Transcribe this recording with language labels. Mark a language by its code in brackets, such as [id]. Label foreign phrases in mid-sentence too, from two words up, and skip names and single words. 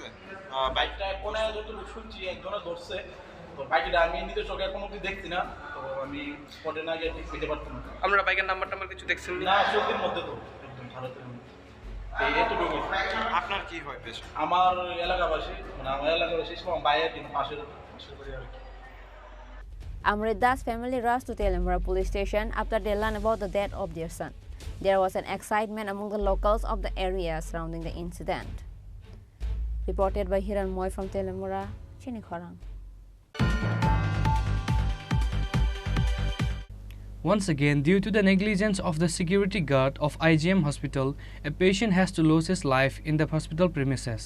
[bn] বাইকটা কোনে যতটুকু শুনছি একজনে ধরছে, তো বাইকটা আমি নিজের চোখে কোনো কিছু দেখছি না, তো আমি স্পটে না গিয়ে ঠিক পেতে পারতাম না। আপনারা বাইকের নাম্বার কিছু দেখছেন না? চোখের মধ্যে তো একদম ভারতের মধ্যে। এইটুকু। আপনার কি হয় পেশা? আমার এলাকাবাসী, মানে আমার এলাকাবাসী আমার বাইরের কিন্তু পাশের বাড়ি আর কি। [en] Amrit Das' family rushed to Telemura police station after they learned about the death of their son. There was an excitement among the locals of the area surrounding the incident. Reported by Hiran Moy from Telemura, Chini Khorang. Once again, due to the negligence of the security guard of IGM hospital, a patient has to lose his life in the hospital premises.